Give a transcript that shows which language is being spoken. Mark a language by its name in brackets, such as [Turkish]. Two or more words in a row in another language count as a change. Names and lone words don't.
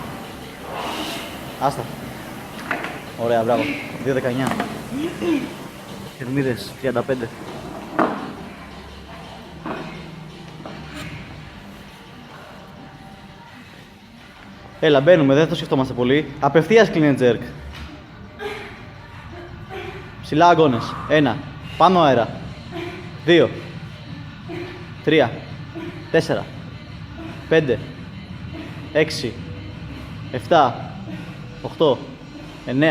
[Greek] Άστα. Ωραία, μπράβο. 2-19. Θερμίδες, 35. Έλα, μπαίνουμε, δεν το σκεφτόμαστε πολύ. Απευθείας [English] clean and jerk. [Greek] Ψηλά αγώνες. 1. Πάνω αέρα. 2. 3. 4. 5. 6. 7. 8. 9.